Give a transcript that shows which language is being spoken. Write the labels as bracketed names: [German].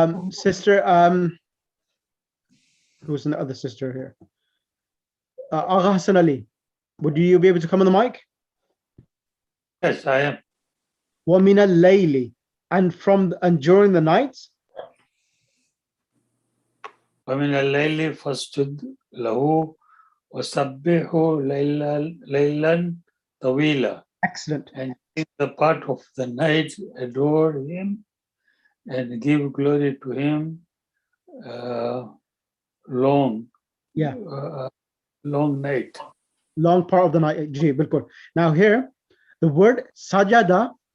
[English] Sister, who's the other sister here? Agha Hassan Ali, would you be able to come on the mic? Yes, I am. [Arabic] Wa min al-layli, [English] and during the nights. [Arabic] ومن الليل فاسجد له وسبحه ليلا طويلا. [English] Excellent. And in the part of the night, adore him and give glory to him long. Yeah. Long night. Long part of the night. Now here, the word sajada